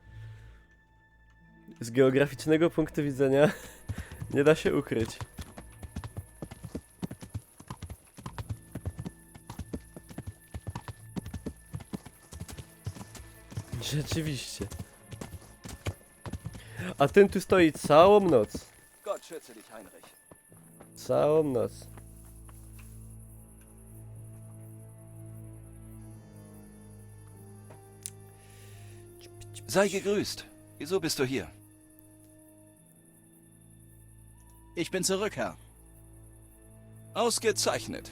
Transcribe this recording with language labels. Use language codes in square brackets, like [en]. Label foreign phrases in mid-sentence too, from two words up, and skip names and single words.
[pl] Z geograficznego punktu widzenia nie da się ukryć. Rzeczywiście. A ten tu stoi całą noc. [de] Gott schütze dich, Heinrich. [pl] Całą noc. [de] Sei gegrüßt. Wieso bist du hier? Ich bin zurück, Herr. Ausgezeichnet.